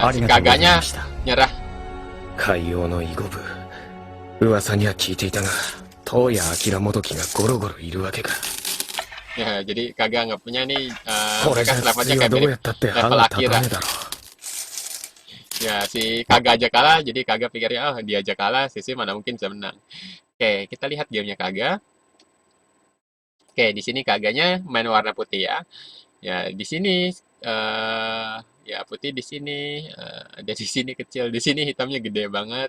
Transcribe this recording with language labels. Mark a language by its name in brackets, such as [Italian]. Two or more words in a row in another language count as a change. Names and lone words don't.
[Japanese] あ [Indonesian] si [Japanese] りがとうござい [Indonesian] Kaganya [Japanese] ました。 [Indonesian] nyerah. [Japanese] 海洋のイゴ部。噂には聞いていたが、東谷明もどきがゴロゴロいるわけか。 [Indonesian] Ya, jadi Kaga nggak punya nih [Japanese] これじゃ [Indonesian] mereka levelnya [Japanese] 次は [Indonesian] kayak [Japanese] どう [Indonesian] mirip [Japanese] やったって歯 [Indonesian] level [Japanese] が立た [Indonesian] Akira. [Japanese] ねえだろ [Indonesian] Ya, si Kaga aja kalah, jadi Kaga pikirnya, oh dia aja kalah, Sisi mana mungkin bisa menang. Oke, kita lihat gamenya Kaga. Oke, di sini kaganya main warna putih ya. Ya, di sini ya putih di sini, ada di sini kecil, di sini hitamnya gede banget.